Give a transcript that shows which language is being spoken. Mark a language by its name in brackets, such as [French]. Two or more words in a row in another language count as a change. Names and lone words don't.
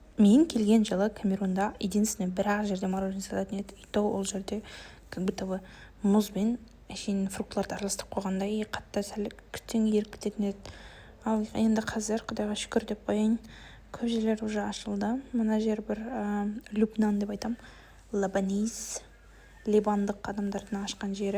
[Kazakh] Мен келген жылы Камерунда единственный бір-ақ жерде мороженое сататын еді, [Russian] и то [Kazakh] ол жерде [Russian] как будто бы [Kazakh] мұз бен әшейін фруктыларды араластырып қойғанда и қатты сәл күтсең еріп кететін еді. Ал енді қазір құдайға шүкір деп қояйын, көп жерлер уже ашылды. Мына жер бір Любнан деп айтам, Лабаниз, ливандық адамдардың ашқан жері.